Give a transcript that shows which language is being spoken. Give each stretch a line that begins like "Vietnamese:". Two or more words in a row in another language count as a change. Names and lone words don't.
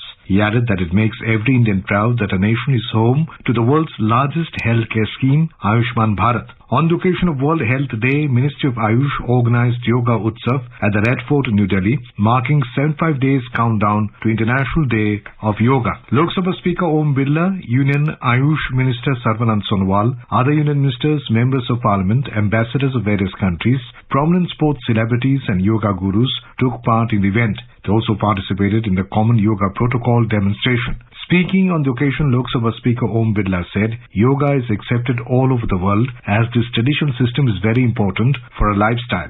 English: He added that it makes every Indian proud that our nation is home to the world's largest healthcare scheme, Ayushman Bharat. On the occasion of World Health Day, Ministry of Ayush organized Yoga Utsav at the Red Fort in New Delhi, marking 75 days countdown to International Day of Yoga. Lok Sabha Speaker Om Birla, Union Ayush Minister Sarvanand Sonowal, other Union Ministers, Members of Parliament, ambassadors of various countries, prominent sports celebrities and yoga gurus took part in the event. They also participated in the Common Yoga Protocol demonstration. Speaking on the occasion, Lok Sabha Speaker Om Birla said, yoga is accepted all over the world as this traditional system is very important for a lifestyle.